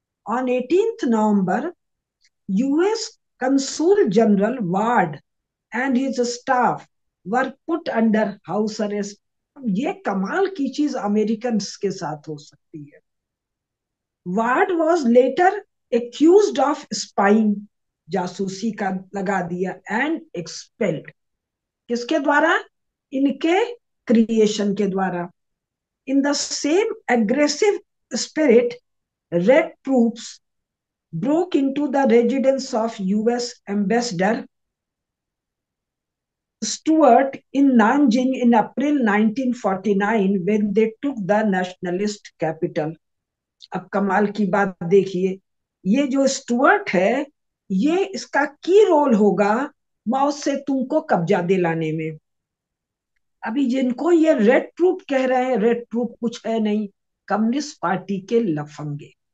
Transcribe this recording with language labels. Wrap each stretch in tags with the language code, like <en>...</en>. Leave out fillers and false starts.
<en>On 18th November US consul general Ward and his staff were put under house arrest.</en> <hi>ये कमाल की चीज American के साथ हो सकती है।</hi> <en>Ward was later accused of spying,</en> <hi>जासूसी का लगा दिया,</hi> <en>And expelled.</en> <hi>किसके द्वारा? इनके क्रिएशन के द्वारा।</hi> <en>In the same aggressive spirit, red troops broke into the residence of US ambassador Stuart in Nanjing in April 1949 when they took the nationalist capital.</en> <hi>अब कमाल की बात देखिए, ये जो स्टुअर्ट है, ये इसका की रोल होगा माओ से तुमको कब्जा दिलाने में। अभी जिनको ये रेड ट्रूप कह रहे हैं, रेड ट्रूप कुछ है नहीं, कम्युनिस्ट पार्टी के लफंगे।</hi>